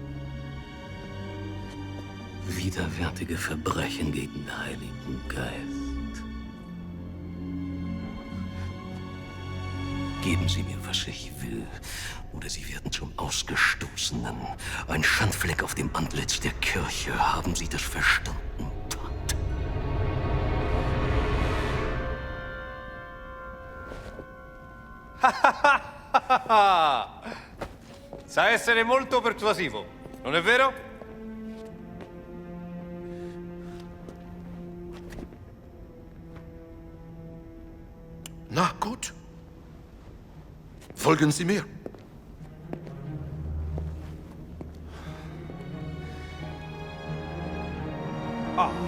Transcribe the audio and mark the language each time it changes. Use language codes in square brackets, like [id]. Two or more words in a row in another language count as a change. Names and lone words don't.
[de] Widerwärtige Verbrechen gegen den Heiligen Geist. Geben Sie mir, was ich will, oder Sie werden zum Ausgestoßenen. Ein Schandfleck auf dem Antlitz der Kirche. Haben Sie das verstanden, Pater? Hahaha! [it] Sa essere molto persuasivo, non è vero? [de] Na gut. Folgen Sie mir. Ah.